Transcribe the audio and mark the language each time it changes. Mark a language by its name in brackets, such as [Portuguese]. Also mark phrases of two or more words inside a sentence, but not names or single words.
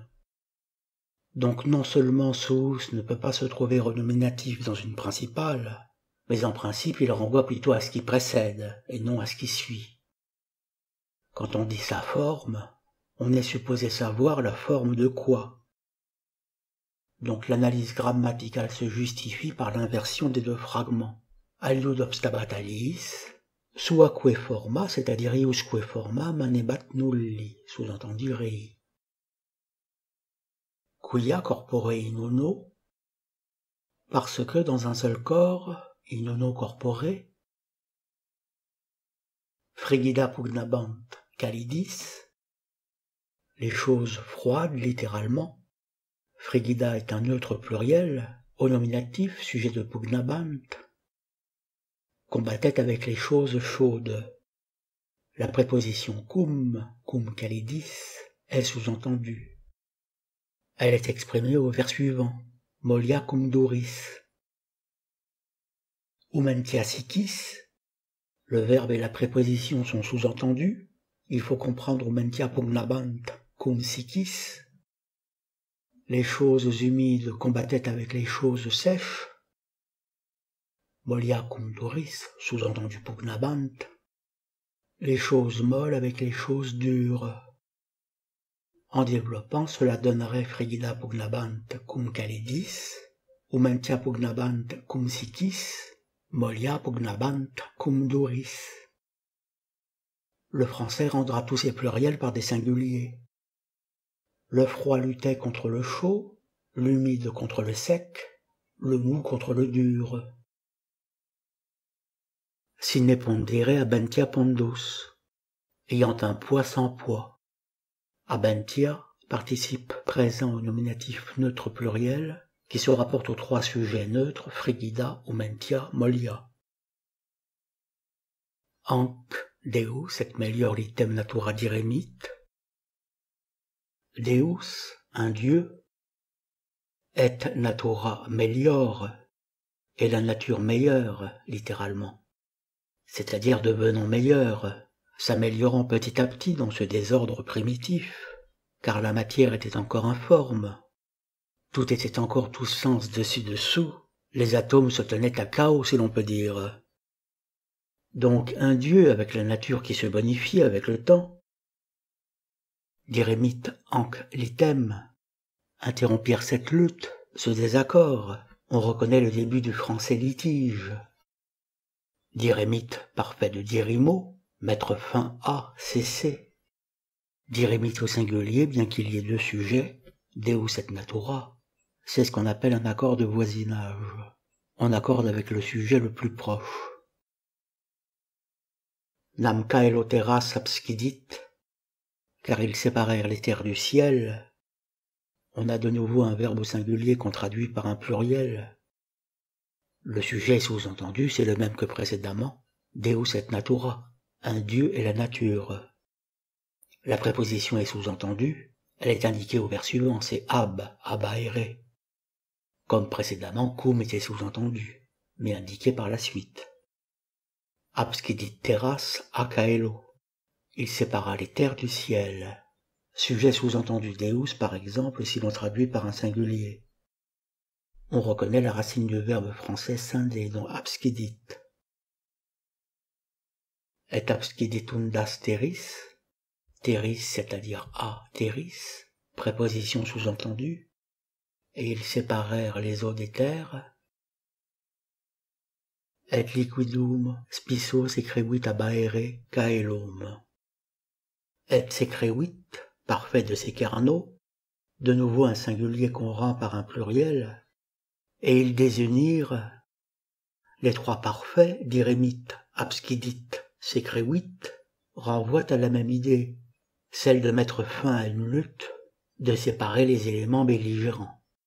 [French] Donc non seulement suus ne peut pas se trouver au nominatif dans une principale, mais en principe il renvoie plutôt à ce qui précède et non à ce qui suit. Quand on dit sa forme, on est supposé savoir la forme de quoi. Donc l'analyse grammaticale se justifie par l'inversion des 2 fragments. [Latin] Aliud obstabat aliis, suaque forma, c'est-à-dire iusque forma, manebat nulli, [French] sous-entendu rei. [Latin] Quia corpore in uno, [French] parce que dans un seul corps, [Latin] in uno corpore, frigida pugnabant calidis, [French] les choses froides, littéralement. Frigida est un neutre pluriel, au nominatif, sujet de pugnabant, combattait avec les choses chaudes. La préposition [Latin] cum calidis, [French] est sous-entendue. Elle est exprimée au vers suivant, [Latin] molia cum duris. Umentia sicis, [French] le verbe et la préposition sont sous-entendus. Il faut comprendre [Latin] umentia pugnabant cum sicis. [French] Les choses humides combattaient avec les choses sèches. [Latin] Molia cum duris, [French] sous-entendu pugnabant. Les choses molles avec les choses dures. En développant, cela donnerait [Latin] frigida pugnabant cum calidis, umentia pugnabant cum sicis, molia pugnabant cum duris. [French] Le français rendra tous ces pluriels par des singuliers. Le froid luttait contre le chaud, l'humide contre le sec, le mou contre le dur. [Latin] Sine pondere abentia pondus, [French] ayant un poids sans poids. Abentia, participe présent au nominatif neutre pluriel, qui se rapporte aux 3 sujets neutres, [Latin] frigida, umentia, molia. Anc Deus et melior litem natura diremit. Deus, [French] un Dieu, [Latin] et natura melior, [French] et la nature meilleure, littéralement. C'est-à-dire devenant meilleur, s'améliorant petit à petit dans ce désordre primitif, car la matière était encore informe. Tout était encore tous sens dessus-dessous, les atomes se tenaient à chaos si l'on peut dire. Donc un dieu avec la nature qui se bonifie avec le temps. [Latin] Diremit anc litem [French] interrompirent cette lutte, ce désaccord. On reconnaît le début du français litige. Diremit parfait de dirimo, mettre fin à, cesser. Diremit au singulier, bien qu'il y ait deux sujets, [Latin] deus et natura. [French] C'est ce qu'on appelle un accord de voisinage. On accorde avec le sujet le plus proche. [Latin] Nam caelo terras abscidit, [French] car ils séparèrent les terres du ciel. On a de nouveau un verbe au singulier qu'on traduit par un pluriel. Le sujet sous-entendu, c'est le même que précédemment, [Latin] deus et natura, [French] un dieu et la nature. La préposition est sous-entendue, elle est indiquée au vers suivant, c'est abaere. Comme précédemment, cum était sous-entendu, mais indiqué par la suite. [Latin] Abscidit terras acaelo. [French] Il sépara les terres du ciel. Sujet sous-entendu deus, par exemple, si l'on traduit par un singulier. On reconnaît la racine du verbe français scinder, dont abscidit. [Latin] Et absciditundas terris, terris [French] c'est-à-dire [Latin] a terris, [French] préposition sous-entendue, et ils séparèrent les eaux des terres. [Latin] Et liquidum spisso secrevit abaere caelum. Et secrevit, [French] parfait de Secarno, de nouveau un singulier qu'on rend par un pluriel, et ils désunirent les trois parfaits, [Latin] diremit, abscidit, secrevit, [French] renvoient à la même idée, celle de mettre fin à une lutte, de séparer les éléments belligérants.